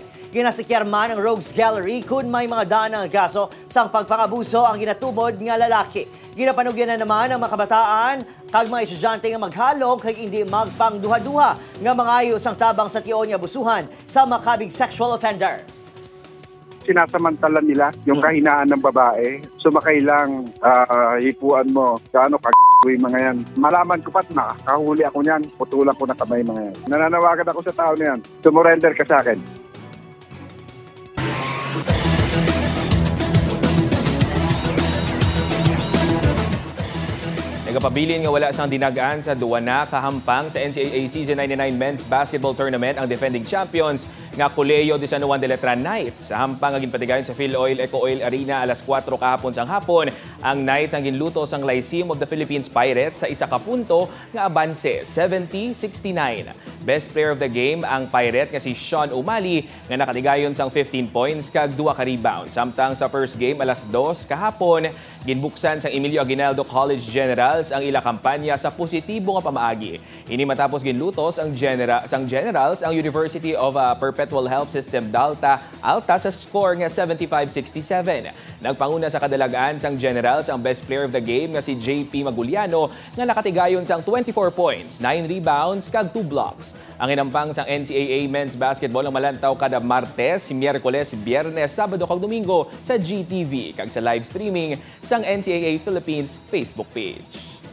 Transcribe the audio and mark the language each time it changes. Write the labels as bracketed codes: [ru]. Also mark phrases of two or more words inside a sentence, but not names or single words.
[hil] Ginasikyar man ang Rogues Gallery kung may mga daan ng kaso sang pagpangabuso ang ginatubod nga lalaki. Ginapanugyan na naman ang mga kabataan kag mga estudyante nga maghalog kag hindi magpangduha-duha nga mangayos ang tabang sa tiyon nga abusuhan sa makabig [en] sexual offender. [tl] Sinasamantala nila yung kahinaan ng babae. Sumakay lang, hipuan mo, gaano mga yan. Malaman ko pat na, kahuli ako niyan, putulan ko na kamay mga yan. Nananawagan ako sa tao na yan, sumurrender ka sa akin. [hil] Nagapabilin nga wala sang dinagaan sa duwana kahampang sa NCAA Season 99 Men's Basketball Tournament ang defending champions nga Colegio de San Juan de Letra Knights. Sa hampang nga ginpatigayon sa Philoil Eco Oil Arena alas 4 kahapon sang hapon, ang Knights ang ginluto sang Lyceum of the Philippines Pirates sa isa ka punto nga abanse 70-69. [en] Best player of the game [hil] ang Pirate nga si Sean Umali nga nakatigayon sang 15 points kag 2 ka rebounds. Samtang sa first game alas 2 kahapon, ginbuksan sang Emilio Aguinaldo College Generals ang ila kampanya sa positibo nga pamaagi. Ini matapos ginlutos ang Generals ang University of Perpetual Health System Alta sa score nga 75-67. Nagpanguna sa kadalagaan sang Generals ang [en] best player of the game [hil] nga si JP Maguliano nga nakatigayon sang 24 points, 9 rebounds kag 2 blocks. Ang inampang sang NCAA Men's Basketball ang malantaw kada Martes, Miyerkules, Biyernes, Sabado kag Domingo sa GTV kag sa [en] live streaming [hil] sang NCAA Philippines Facebook page.